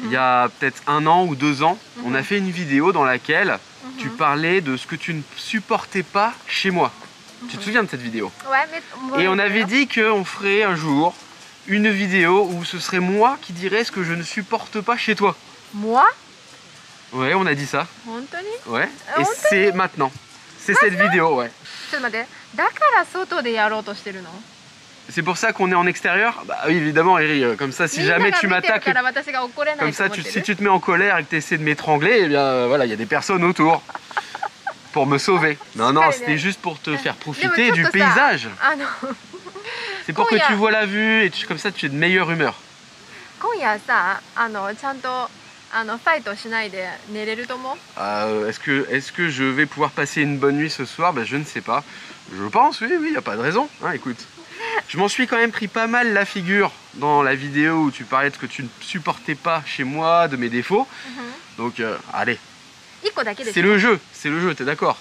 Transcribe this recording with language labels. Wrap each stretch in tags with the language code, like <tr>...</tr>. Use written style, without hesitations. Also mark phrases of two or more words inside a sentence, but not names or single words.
<fr>il y a peut-être 1 an ou 2 ans, on a fait une vidéo dans laquelle tu parlais de ce que tu ne supportais pas chez moi. Tu te souviens de cette vidéo? Ouais, mais... Et on avait dit qu'on ferait un jour une vidéo où ce serait moi qui dirais ce que je ne supporte pas chez toi. Moi? Ouais, on a dit ça.</fr> <ja>本当に?</ja> <fr>Ouais. Et c'est maintenant. C'est cette vidéo, ouais.</fr> <ja>ちょっと待って。だから外でやろうとしてるの?</ja> <fr>C'est pour ça qu'on est en extérieur? Bah oui, évidemment, Eri. Comme ça, si jamais tu m'attaques, comme ça, si tu te mets en colère et que tu essaies de m'étrangler, eh bien voilà, il y a des personnes autour pour me sauver. Non, non, c'était juste pour te faire profiter du paysage. C'est pour que tu vois la vue et comme ça, tu es de meilleure humeur.</fr> <ja>今夜さ、ちゃんとファイトしないで寝れると思う?</ja> <fr>Est-ce que je vais pouvoir passer une bonne nuit ce soir? Ben, je ne sais pas. Je pense, oui, il n'y a pas de raison. Hein, écoute. Je m'en suis quand même pris pas mal la figure dans la vidéo où tu parlais de ce que tu ne supportais pas chez moi, de mes défauts. Donc, allez. C'est le jeu, t'es d'accord?</fr>